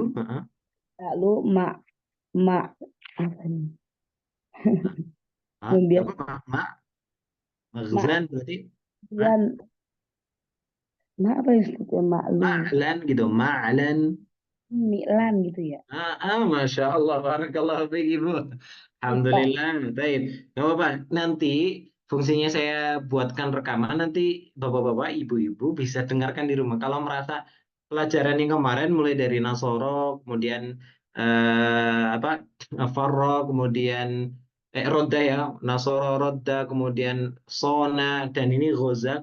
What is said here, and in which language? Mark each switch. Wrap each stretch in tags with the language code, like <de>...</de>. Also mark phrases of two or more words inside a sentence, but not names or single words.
<id>Ta'lu apa nih? Maghzan berarti? Apa yang sebutnya ma'lu? Ma'lan gitu. Ma'lan. Mi'lan gitu ya.</id> <ar>ما شاء الله, بارك الله فيك</ar> <id>Ibu. Alhamdulillah, baik. Gak apa-apa. Nanti fungsinya saya buatkan rekaman. Nanti bapak-bapak, ibu-ibu bisa dengarkan di rumah. Kalau merasa pelajaran yang kemarin mulai dari Nasoro, kemudian Farro, kemudian Roda ya, Nasoro, Roda, kemudian Sona, dan ini Ghoza.</id>